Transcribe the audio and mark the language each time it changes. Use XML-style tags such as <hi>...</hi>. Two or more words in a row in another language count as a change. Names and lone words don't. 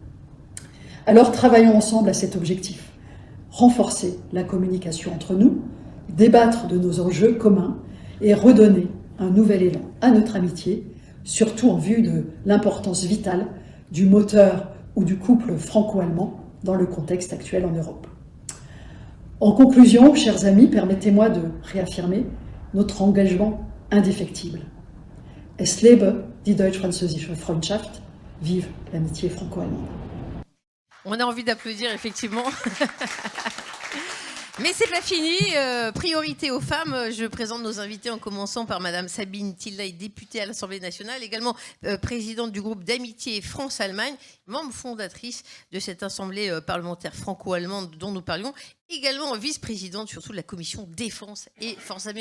<fr>Alors travaillons ensemble à cet objectif, renforcer la communication entre nous, débattre de nos enjeux communs et redonner un nouvel élan à notre amitié, surtout en vue de l'importance vitale du moteur ou du couple franco-allemand dans le contexte actuel en Europe. En conclusion, chers amis, permettez-moi de réaffirmer notre engagement indéfectible.</fr> <de>Es lebe die deutsch-französische Freundschaft,</de> <fr>vive l'amitié franco-allemande. On a envie d'applaudir, effectivement. Mais c'est pas fini. Priorité aux femmes. Je présente nos invités en commençant par Madame Sabine Thillaye, députée à l'Assemblée nationale, également présidente du groupe d'amitié France-Allemagne, membre fondatrice de cette Assemblée parlementaire franco-allemande dont nous parlions, également vice-présidente surtout de la commission défense et forces armées.</fr>